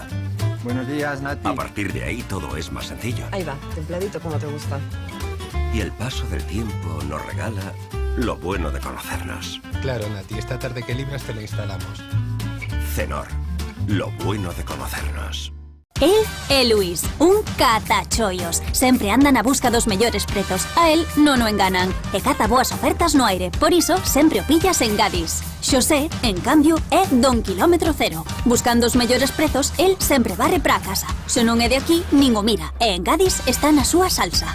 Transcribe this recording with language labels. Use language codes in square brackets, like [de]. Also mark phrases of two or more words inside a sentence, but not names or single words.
[es] Buenos días, Nati. A partir de ahí todo es más sencillo. Ahí va, templadito como te gusta. Y el paso del tiempo nos regala lo bueno de conocernos. Claro, Nati, esta tarde que libras te la instalamos. Cenor, lo bueno de conocernos. [gl] El é Luís, un catachollos. Sempre anda na busca dos mellores prezos. A él non o enganan. E caza boas ofertas no aire. Por iso, sempre o pillas en Gadis. Xosé, en cambio, é don kilómetro cero. Buscando os mellores prezos, el sempre varre para a casa. Se non é de aquí, nin o mira. E en Gadis está na súa salsa.